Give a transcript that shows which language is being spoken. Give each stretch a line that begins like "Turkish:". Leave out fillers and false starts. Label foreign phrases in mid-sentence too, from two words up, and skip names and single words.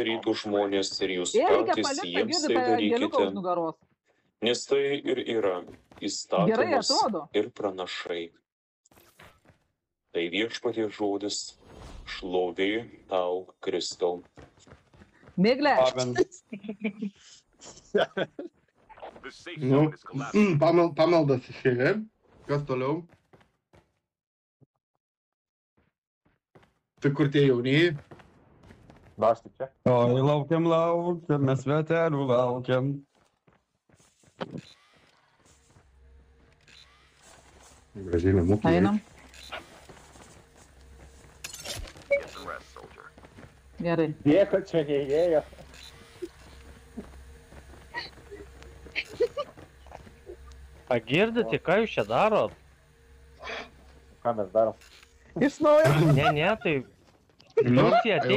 Lithuanian: darytų žmonės ir jūs Reikia patys palikti jiems girdi tai tą angeliuką darykite, už nugaros. nes tai ir yra Gerai įstatymas atrodo. ir pranašai. Tai viešpaties žodis, šlovė tau, Kristau. Miglė,
English: The safe
Lithuanian: Nu,
English: zone is collapsing.
Lithuanian: pamaldas išėjo. Kas toliau? Tai kur tie jaunieji? Aš tik čia. Oi, laukiam, mes vetelių laukiam. Gražiai nemokė. einam.
English: Get some rest, soldier.
Lithuanian: Gerai. Nieko čia neįėjo. Pagirdite, ką jūs čia darot? Ką mes darom? Iš naujo. Ne, tai... Liucija, tai